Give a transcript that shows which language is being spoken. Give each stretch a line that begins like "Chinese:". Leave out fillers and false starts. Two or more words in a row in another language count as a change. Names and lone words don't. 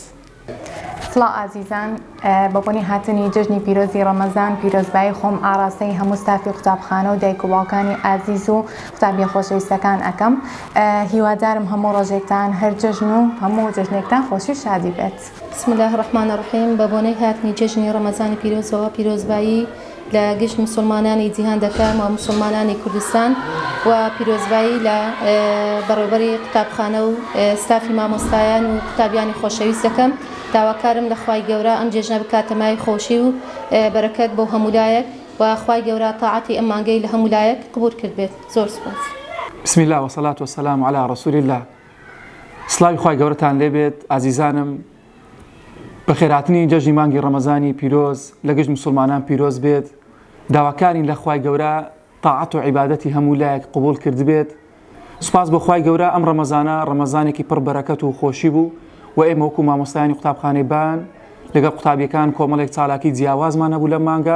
Central Kurdish: سڵاو ئازیزان، بەبوونی هاتنی جژنی پیرۆزی ڕەمەزان پیرۆزبایی خۆم ئاراستەی هەموو ستافی قوتابخانە و دایک و باوکانی ئازیز و قوتابی خۆشەویستەکان ئەەکەم. هیوادارم هەموو ڕۆژێکتان هەر جژن و هەموو جژنێکتان خۆشی و شادی بێت.
Arabic: بسم الله الرحمن الرحیم.
Central Kurdish: بەبوونەی هاتنی جژنی ڕەمەزانی پیرۆزەوە پیرۆزبایی لە گشت مسلمانانی جیهان دەکەم و مسلمانانی کوردستان و پیرۆزبایی لە بەڕێوەبەری قوتابخانە و ستافی مامۆستایان و قوتابیانی خۆشەویست دەکەم. داواکارم لە خوای گەورە ئەم جێژنە بکاتە مای خۆشی و بەرەکەت بۆ هەموو لایەک و خوای گەورە تاعاتی ئەم مانگەی لە هەموو لایەک قبوڵ کرد بێت. زۆر سوپاس.
Arabic: بسم الله والصلاة والسلام على رسول الله.
Central Kurdish: سڵاوی خوای گەورەتان لێبێت ئازیزانم. بەخێرهاتنی جەژنی مانگی ڕەمەزانی پیرۆز لە گشت مسلمانان پیرۆز بێت. داواکارین لە خوای گەورە تاعات و عیبادەتی هەموو لایەک قبوڵ کرد بێت. سوپاس بۆ خوای گەورە ئەم ڕەمەزانە ڕەمەزانێکی پڕ بەرەکەت و خۆشی بوو و ئێمە وەکو مامۆستایانی قوتابخانەی بان لەگەڵ قوتابیەکان کۆمەڵێک چالاکی جیاوازمان هەبوو لەم مانگە.